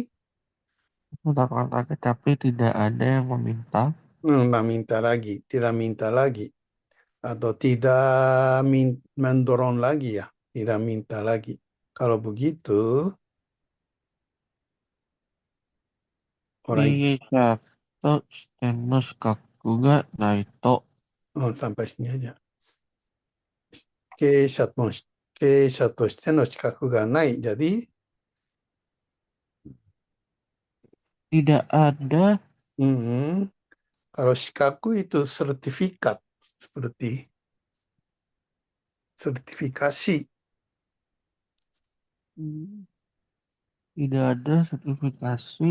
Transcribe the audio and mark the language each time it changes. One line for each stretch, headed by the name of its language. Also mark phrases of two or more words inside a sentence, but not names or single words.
Indonesian: mendapatkan target tapi tidak ada yang meminta, meminta lagi, tidak minta lagi. Atau tidak mendorong lagi ya, tidak minta lagi. Kalau begitu, orang
Japanese: 経営者としての資格がないと、
Indonesian: sampai sini aja.
Japanese: 経営者としての資格がない.
Indonesian: Jadi, tidak ada mm, kalau 資格 itu sertifikat, seperti sertifikasi. tidak ada sertifikasi